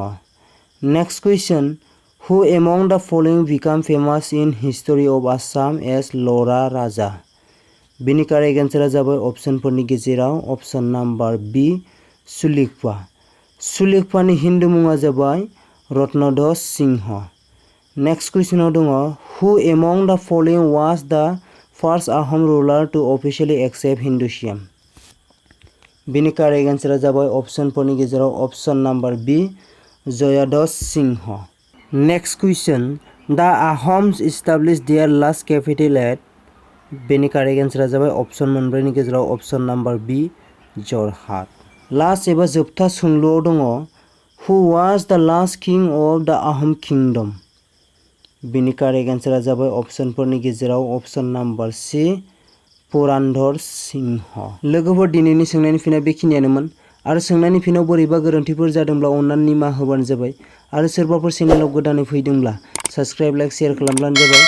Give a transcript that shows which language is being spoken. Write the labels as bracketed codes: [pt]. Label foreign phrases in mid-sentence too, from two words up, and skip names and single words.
[en] next question who among the following became famous in history of Assam as Lora Raja? [brx] बेनि [en] correct answer-a [brx] जाबाय अप्शनफोरनि गेजेराव [en] option number B [brx] सुलिकपा। सुलिकपानि हिन्दू मुङा जाबाय रत्नध्वज सिंह। [en] next question-ao dong who among the following was the first Ahom ruler to officially accept Hinduism? [brx] बेनि [en] correct answer-a [brx] जाबाय अप्शनफोरनि गेजेराव [en] option number B [brx] जयाध्वज सिंह। [en] next question the Ahoms established their last capital at? [brx] बेनि [en] correct answer-a [brx] जाबाय अप्शन मोनब्रैनि गेजेराव [en] option number B [brx] जरहाट। [en] लास्ट [brx] एबा जोबथा सोंलुआव दङ [en] who was the last king of the Ahom kingdom. [brx] बेनि [en] correct answer-a [brx] जाबाय अप्शनफोरनि गेजेराव [en] option number C [brx] पुरन्दर सिंह। लोगोफोर दिनैनि सोंनायनि फिननाया बेखिनियानोमोन आरो सोंनायनि फिनाव बोरैबा गोरोन्थिफोर जादोंब्ला अननानै निमाहा होबानो जाबाय आरो सोरबाफोर चेनेलाव गोदानै फैदोंब्ला [en] subscribe like share [brx] खालामब्लानो जाबाय।